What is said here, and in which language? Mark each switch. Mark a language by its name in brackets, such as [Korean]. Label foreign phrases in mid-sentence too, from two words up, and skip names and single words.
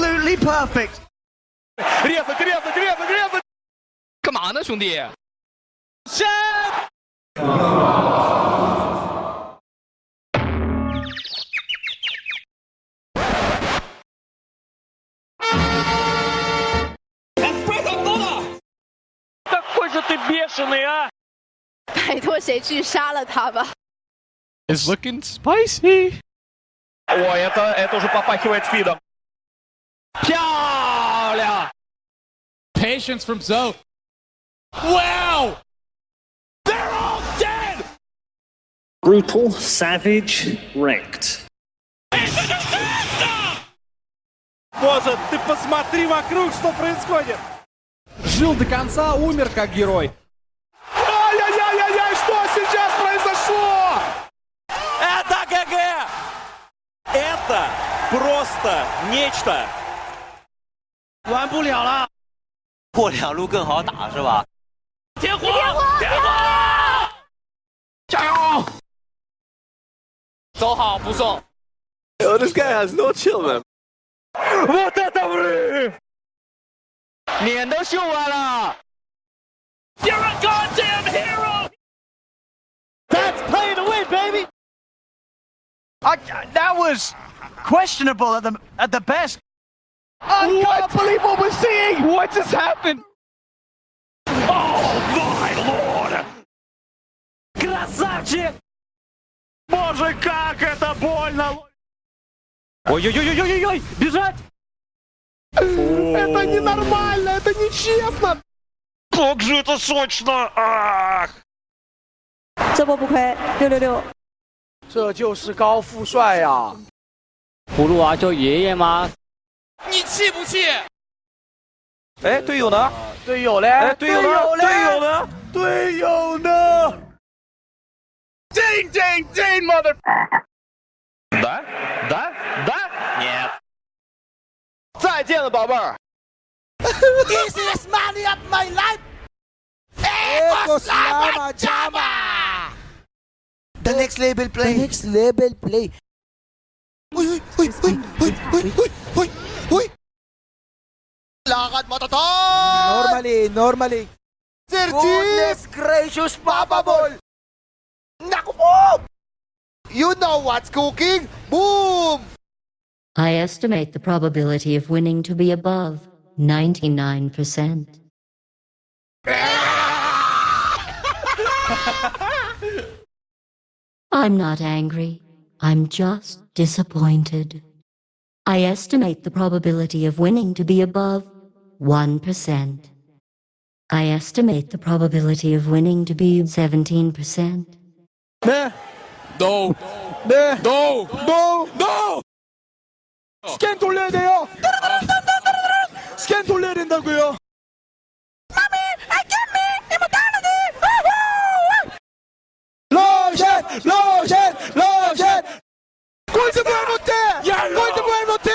[English] Absolutely perfect. [Chinese] 干嘛呢，兄弟？ [Russian] Какой же ты бешеный, а! [Chinese] 拜托谁去杀了他吧。 [English] It's looking spicy. [Russian] Ой, это уже попахивает фидом. [English] 漂亮 Patience from Zoe. Wow! They're all dead! Brutal, savage, wrecked. [Russian] Боже, ты посмотри вокруг, что происходит! Жил до конца, умер как герой. Ай-яй-яй-яй-яй, что сейчас произошло? Это ГГ! Это просто нечто! [Chinese] 玩不了了。过两路更好打是吧？天火！天火！加油！走好不送。 [English] Oh, this guy has no chill, man. [Russian] Вот это взрыв! [Chinese] 脸都秀完了。 [English] You're a goddamn hero! That's play to win, baby. That was questionable at the best. I can't believe what we're seeing! What just happened? Oh my lord! [Russian] Красавчик! Боже, как это больно! Ой-ой-ой-ой-ой-ой! Бежать! Это ненормально, это нечестно. Как же это сочно! Ах! [Chinese] 这波不亏，666。这就是高富帅呀！葫芦娃叫爷爷吗？你气不气？哎，队友呢？队友嘞？哎，队友呢？队友呢？队友呢？ [English] Ding ding ding, mother! [Russian] Да? Да? Да? Нет. [Chinese] 再见了，宝贝儿。 [English] Easiest money of my life. Slama Jama. The next level play. The next level play. Uy, uy, uy, uy, uy, uy, uy, uy. [Filipino] Lakad mo to, tol! [English] Normally. Goodness gracious, Papa Ball! [Filipino] Naku po! [English] You know what's cooking? Boom! I estimate the probability of winning to be above 99%. I'm not angry. I'm just disappointed. I estimate the probability of winning to be above 1%. I estimate the probability of winning to be 17%. [Korean] 네. [English] No. [Korean] 네. [English] No. No. No. [Korean] 스캔 돌려야 돼요. 스캔 돌려야 된다고요. 로션. 골드볼 못해. 골드볼 못해.